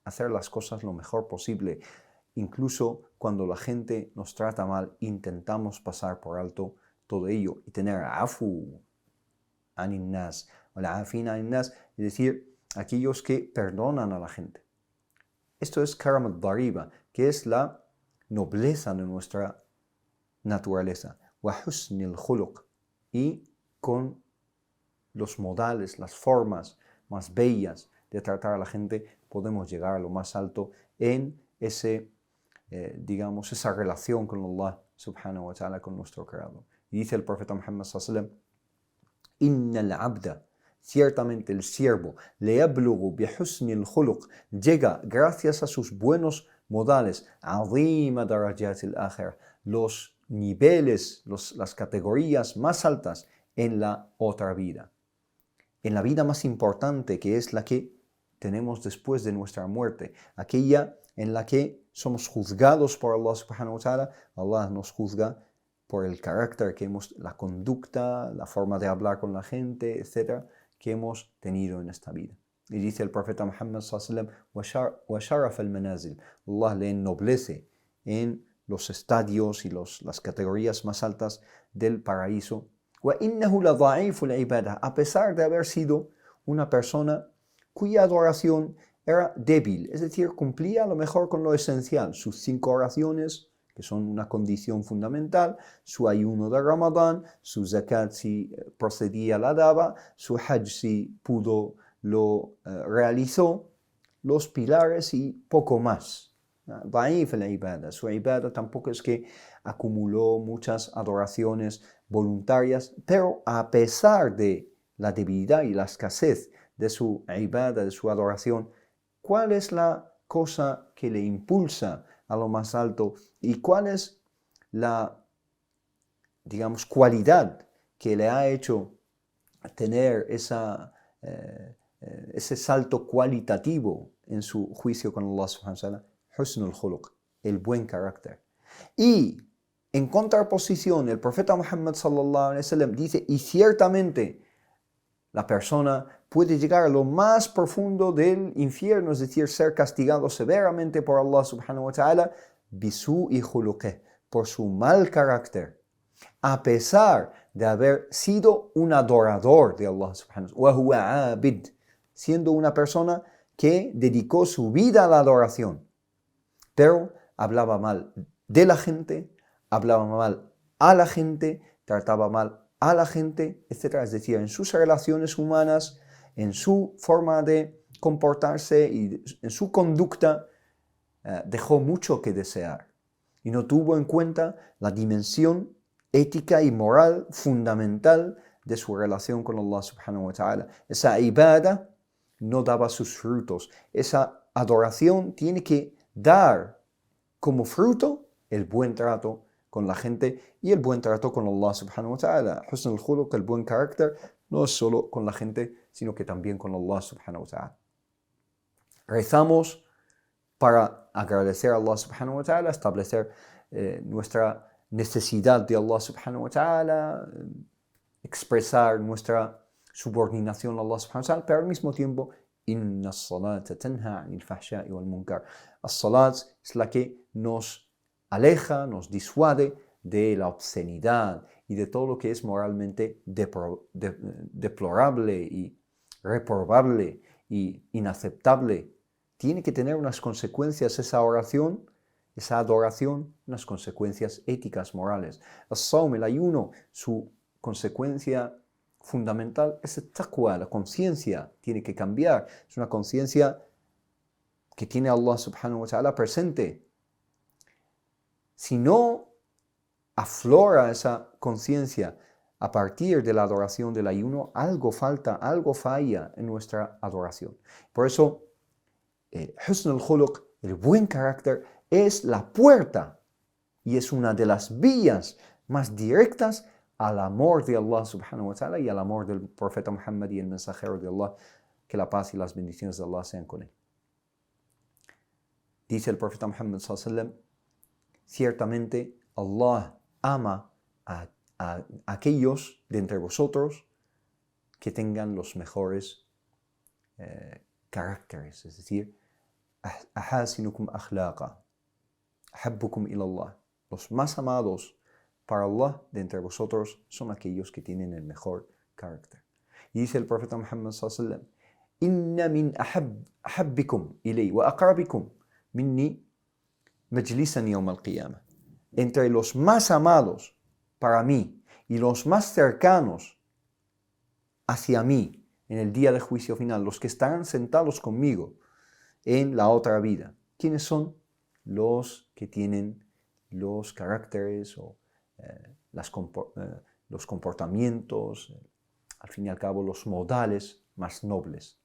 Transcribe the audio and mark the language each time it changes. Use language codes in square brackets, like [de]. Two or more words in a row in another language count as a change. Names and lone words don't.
[es] Hacer las cosas lo mejor posible. Incluso cuando la gente nos trata mal, intentamos pasar por alto todo ello y tener [ar] العافين عن الناس, [es] o [ar] العافين عن الناس, [es] es decir, aquellos que perdonan a la gente. Esto es [ar] كرم الضريبة, [es] que es la nobleza de nuestra naturaleza. [ar] وحسن الخلق, [es] y con los modales, las formas más bellas de tratar a la gente, podemos llegar a lo más alto en esa relación con Allah [ar] سبحانه وتعالى, [es] con nuestro creador. Y dice el profeta [ar] Muhammad صلى الله عليه وسلم: إن العبد, [es] ciertamente el siervo, [ar] ليبلغ بحسن الخلق, [es] llega gracias a sus buenos modales, [ar] عظيم درجات الآخرة, [es] los niveles, las categorías más altas en la otra vida, en la vida más importante, que es la que tenemos después de nuestra muerte, aquella en la que somos juzgados por Allah [ar] سبحانه وتعالى. [es] Allah nos juzga por el carácter que la conducta, la forma de hablar con la gente, etc., que hemos tenido en esta vida. Y dice el profeta [ar] Muhammad صلى الله عليه وسلم، وشرف المنازل. [es] Allah le ennoblece en los estadios y las categorías más altas del paraíso. [ar] وإنه لضعيف العبادة, [es] a pesar de haber sido una persona cuya adoración era débil, es decir, cumplía a lo mejor con lo esencial, sus 5 oraciones, que son una condición fundamental, su ayuno de Ramadán, su zakat si procedía la daba, su hajj si pudo lo realizó, los pilares y poco más. [ar] ضعيف العبادة. [es] Su ibada tampoco es que acumuló muchas adoraciones voluntarias, pero a pesar de la debilidad y la escasez de su ibada, de su adoración, ¿cuál es la cosa que le impulsa a lo más alto y cuál es la, digamos, cualidad que le ha hecho tener ese salto cualitativo en su juicio con Allah [ar] سبحانه وتعالى? حسن الخلق, [es] el buen carácter. Y en contraposición, el profeta Muhammad [ar] صلى الله عليه وسلم [es] dice, y ciertamente la persona puede llegar a lo más profundo del infierno, es decir, ser castigado severamente por Allah [ar] سبحانه وتعالى, بسوء خلقه, [es] por su mal carácter, a pesar de haber sido un adorador de Allah [ar] سبحانه وتعالى, وهو عابد, [es] siendo una persona que dedicó su vida a la adoración, pero hablaba mal de la gente, hablaba mal a la gente, trataba mal a la gente, etc. Es decir, en sus relaciones humanas, en su forma de comportarse y en su conducta, dejó mucho que desear y no tuvo en cuenta la dimensión ética y moral fundamental de su relación con Allah [ar] سبحانه وتعالى. [es] Esa ibada no daba sus frutos. Esa adoración tiene que dar como fruto el buen trato con la gente y el buen trato con Allah [ar] سبحانه وتعالى. حسن الخلق, [es] el buen carácter, no es solo con la gente, sino que también con Allah [ar] سبحانه وتعالى. [es] Rezamos para agradecer a Allah [ar] سبحانه وتعالى, [es] establecer nuestra necesidad de Allah [ar] سبحانه وتعالى, [es] expresar nuestra subordinación a Allah [ar] سبحانه وتعالى, [es] pero al mismo tiempo, [ar] إن الصلاة تنهى عن الفحشاء والمنكر. [es] As-salat es la que nos aleja, nos disuade de la obscenidad y de todo lo que es moralmente deplorable y reprobable y inaceptable. Tiene que tener unas consecuencias esa oración, esa adoración, unas consecuencias éticas, morales. As-sawm, el ayuno, su consecuencia fundamental es el taqwa, la conciencia tiene que cambiar. Es una conciencia que tiene Allah [ar] سبحانه وتعالى [es] presente. Si no aflora esa conciencia a partir de la adoración del ayuno, algo falta, algo falla en nuestra adoración. Por eso, [ar] حسن الخلق, [es] el buen carácter, es la puerta y es una de las vías más directas al amor de Allah [ar] سبحانه وتعالى [es] y al amor del profeta Muhammad y el mensajero de Allah, que la paz y las bendiciones de Allah sean con él. Dice el profeta Muhammad [ar] صلى الله عليه وسلم, [es] ciertamente Allah ama a aquellos de entre vosotros que tengan los mejores caracteres, es decir, [ar] أحاسنكم أخلاقا، أحبكم إلى الله. [es] Los más amados para Allah de entre vosotros son aquellos que tienen el mejor carácter. Y dice el profeta [ar] Muhammad صلى الله عليه وسلم، إن من أحبكم إلي وأقربكم مني مجلسا يوم القيامة. [es] Entre los más amados para mí y los más cercanos hacia mí en el día del juicio final, los que estarán sentados conmigo en la otra vida. ¿Quiénes son? Los que tienen los caracteres o los comportamientos, al fin y al cabo los modales más nobles.